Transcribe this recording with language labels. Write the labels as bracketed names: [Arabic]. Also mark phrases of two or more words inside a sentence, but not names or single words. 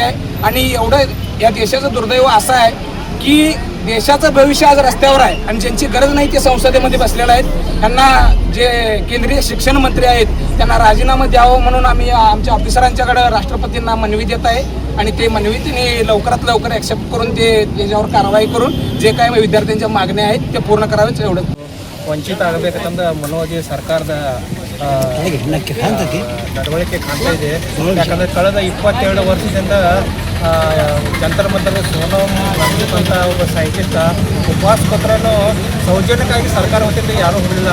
[Marathi] आणि एवढं या देशाचं दुर्दैव असं आहे की देशाचं भविष्य आज रस्त्यावर आहे आणि ज्यांची गरज नाही ते संसदेमध्ये बसलेले आहेत. त्यांना जे केंद्रीय शिक्षण मंत्री आहेत त्यांना राजीनामा द्यावं म्हणून आम्ही आमच्या ऑफिसरांच्याकडे राष्ट्रपतींना मनवी देत आहे. आणि ते मनवी त्यांनी लवकरात लवकर ॲक्सेप्ट करून ते त्याच्यावर कारवाई करून जे काय विद्यार्थ्यांच्या मागण्या आहेत ते पूर्ण करावेच एवढं. [Kannada] ವಂಚಿತ ಆಗಬೇಕಂತ ಮನೋಜಿ ಸರ್ಕಾರದ ನಡವಳಿಕೆ ಕಾಣ್ತಾ ಇದೆ. ಯಾಕಂದರೆ ಕಳೆದ 22 ವರ್ಷದಿಂದ ಜಂತರ್ ಮಂತರ್ ಸೋನಮ್ ವಾಂಗ್ಚುಕ್ ಅಂತ ಒಬ್ಬ ಸೈಂಟಿಸ್ಟ್ ಉಪವಾಸ ಪತ್ರನೂ ಸೌಜನ್ಯಕ್ಕಾಗಿ ಸರ್ಕಾರ ವತಿಯಿಂದ ಯಾರೂ ಹೊರಲಿಲ್ಲ.